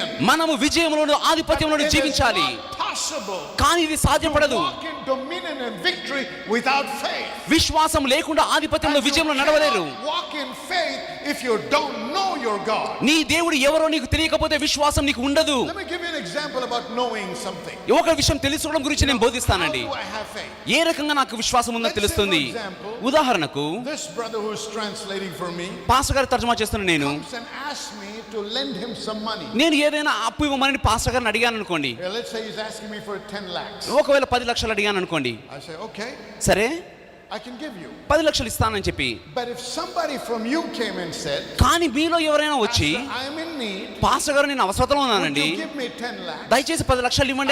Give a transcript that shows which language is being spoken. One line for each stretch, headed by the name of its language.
Telugu: మనము విజయంలోను ఆధిపత్యంలోను జీవించాలి, కానీ ఇది సాధ్యపడదు.
English: dominion and victory without faith.
Telugu: విశ్వాసం లేకుండా ఆధిపత్యంలో విజయంలో నడవలేరు.
English: Walk in faith if you don't know your God.
Telugu: నీ దేవుడు ఎవరో నీకు తెలియకపోతే విశ్వాసం నీకు ఉండదు.
English: Let me give you an example about knowing something.
Telugu: ఒక విషయం తెలుసుకోవడం గురించి నేను బోధిస్తానండి.
English: How do I have faith?
Telugu: ఏ రకంగా నాకు విశ్వాసం ఉందో తెలుస్తుంది.
English: Let's say, for example,
Telugu: ఉదాహరణకు
English: This brother who is translating for me
Telugu: pastor గారు తర్జుమా చేస్తున్న నేను
English: comes and asks me to lend him some money.
Telugu: నేను ఏదైనా అప్పు ఇవ్వమని పాస్టర్ గారిని అడిగాను అనుకోండి.
English: Let's say he's asking me for 10 lakhs.
Telugu: ఒకవేళ 10 లక్షలు అడిగాను అనుకోండి.
English: I say, okay,
Telugu: సరే
English: I can give you.
Telugu: 10 లక్షలు ఇస్తానని చెప్పి,
English: But if somebody from you came and said,
Telugu: కానీ మీలో ఎవరైనా వచ్చి
English: Pastor, I am in need,
Telugu: pastor గారు నేను అవసరంలో
English: would
Telugu: ఉన్నానండి,
English: you give me 10 lakhs?
Telugu: దయచేసి 10 లక్షలు ఇవ్వండి